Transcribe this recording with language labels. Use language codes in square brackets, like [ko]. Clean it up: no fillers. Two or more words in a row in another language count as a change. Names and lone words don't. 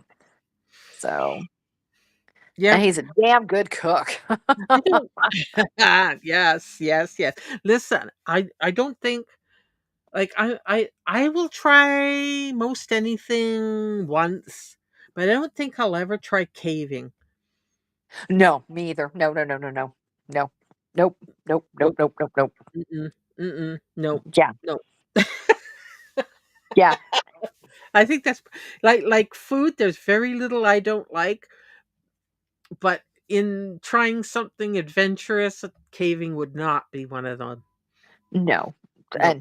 [en] So, and Yep. he's a damn good cook. I don't yes, yes, yes. Listen, I don't think like I will try most anything once, but I don't think I'll ever try caving. No, me either. No, no, no, no, no, no, nope, nope, nope, Nope. nope, nope, nope. Mm-mm. Mm-mm. Nope. Yeah, Nope. yeah. I think that's like food, there's very little I don't like, but in trying something adventurous, caving would not be one of them. No. And